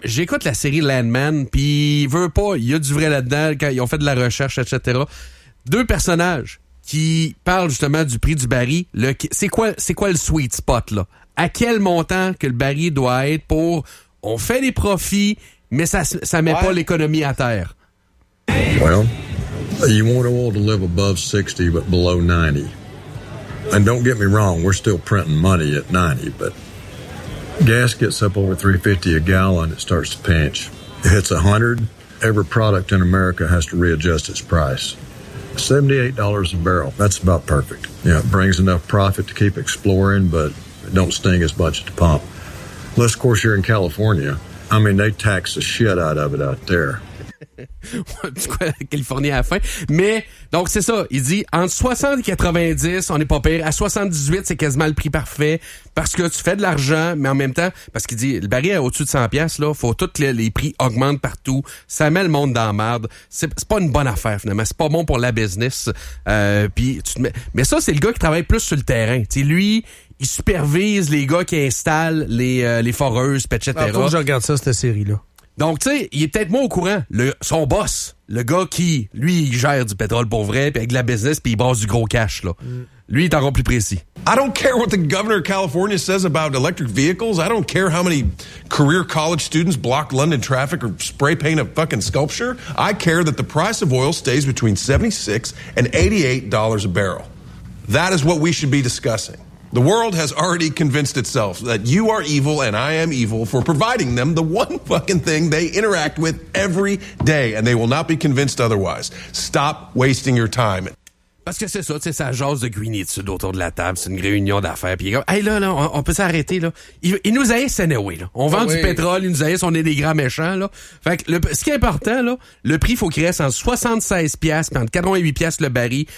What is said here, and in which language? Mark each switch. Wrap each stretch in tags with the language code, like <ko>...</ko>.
<fr>J'écoute la série Landman, puis il veut pas, il y a du vrai là-dedans, quand ils ont fait de la recherche, etc. Deux personnages qui parlent justement du prix du baril. C'est quoi le sweet spot, là? À quel montant que le baril doit être pour... On fait des profits, mais ça met pas l'économie à terre.</fr> <en>Well, you want to all to live above 60, but below 90. And don't get me wrong, we're still printing money at 90, but... Gas gets up over $3.50 a gallon, it starts to pinch. It hits 100, every product in America has to readjust its price. $78 a barrel, that's about perfect. Yeah, it brings enough profit to keep exploring, but it don't sting as much at the pump. Plus, of course, you're in California. I mean, they tax the shit out of it out there.</en> <fr>Californie à la fin. Mais, donc c'est ça, il dit, entre 60 et 90, on n'est pas pire. À 78, c'est quasiment le prix parfait parce que tu fais de l'argent, mais en même temps, parce qu'il dit, le baril est au-dessus de 100$, là, faut que tous les prix augmentent partout. Ça met le monde dans la merde. C'est pas une bonne affaire, finalement. C'est pas bon pour la business. Mais ça, c'est le gars qui travaille plus sur le terrain. T'sais, lui, il supervise les gars qui installent les foreuses, etc. Ah, faut que je regarde ça, cette série-là. Donc, tu sais, il est peut-être moins au courant. Son boss, le gars qui, lui, il gère du pétrole pour vrai, puis avec de la business, puis il brasse du gros cash, là. Lui, il est encore plus précis.</fr> <en>I don't care what the governor of California says about electric vehicles. I don't care how many career college students block London traffic or spray paint a fucking sculpture. I care that the price of oil stays between $76 and $88 a barrel. That is what we should be discussing. The world has already convinced itself that you are evil and I am evil for providing them the one fucking thing they interact with every day, and they will not be convinced otherwise. Stop wasting your time.</en> <fr>Parce que c'est ça, tu sais, ça jase de guinitude autour de la table, c'est une réunion d'affaires, puis il est comme, hey là, on peut s'arrêter, là. Il nous haïssent anyway, là. On vend du pétrole, il nous haïssent, on est des grands méchants, là. Fait que ce qui est important, là, le prix, faut qu'il reste en 76$, puis entre 88$ le baril.</fr>